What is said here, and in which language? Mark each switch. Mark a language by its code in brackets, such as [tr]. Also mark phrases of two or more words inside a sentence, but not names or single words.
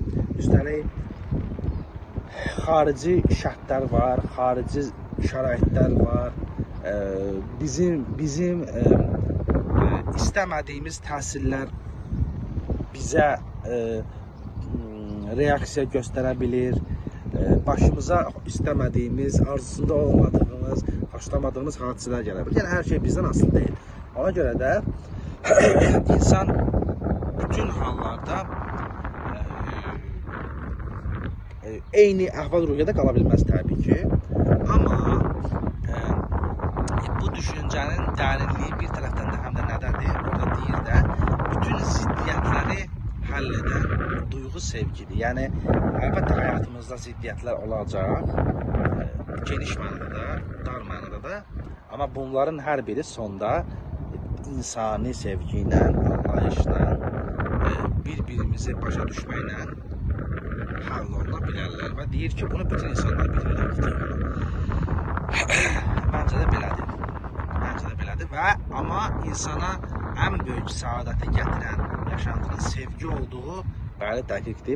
[az] Üstəlik xarici şərtlər var, xarici şəraitlər var. Bizim istəmədiyimiz təsirlər bizə reaksiya göstərə bilir. [tr] Başımıza istemediğimiz, arzusunda olmadığımız, hoşlamadığımız hadiseler gelebilir. Yani her şey bizden asıl değil. [az] Ona göre de insan bütün hallarda eyni əhval-ruhiyyədə qala bilməz təbii ki. [tr] Ama bu düşüncenin derinliği bir taraftan da hem de nədir? [az] Orada deyir də [tr] bütün ziddiyetleri halleden duygu sevgidir. Yani elbette hayatımızda ziddiyetler olacak. Geniş manada, dar manada da. Ama bunların her biri sonda insani sevgiyle, anlayışla, birbirimizi [az] başa düşməklə halloluna bilərlər. Və deyir ki, bunu bütün insanlar bilirlər. [tr] Bence de belədir. Bence de belədir. [az] Və amma insana [tr] en büyük [az] saadəti gətirən yaşantının sevgi olduğu bəli dəqiqdir.